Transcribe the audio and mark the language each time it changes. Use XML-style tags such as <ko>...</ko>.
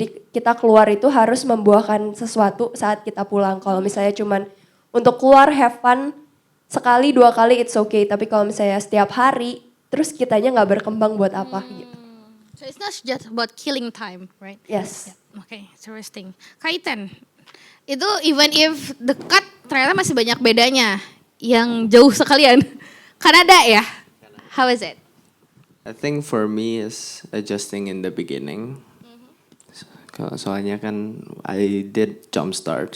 <id>Jadi kita keluar itu harus membuahkan sesuatu saat kita pulang. Kalau misalnya cuman untuk keluar</id> <en>have fun</en> <id>sekali dua kali</id> <en>it's okay.</en> <id>Tapi kalau misalnya setiap hari terus kitanya nggak berkembang buat apa gitu.</id> <en>So it's not just about killing time, right? Yes. Okay, interesting.</en> <id>Kaitan, itu</id> <en>even if</en> <id>dekat ternyata masih banyak bedanya. Yang jauh sekalian. Kanada ya?</id> <en>How is it? I think for me is adjusting in the beginning.</en> <id>Soalnya kan</id> <en>I did Jumpstart.</en>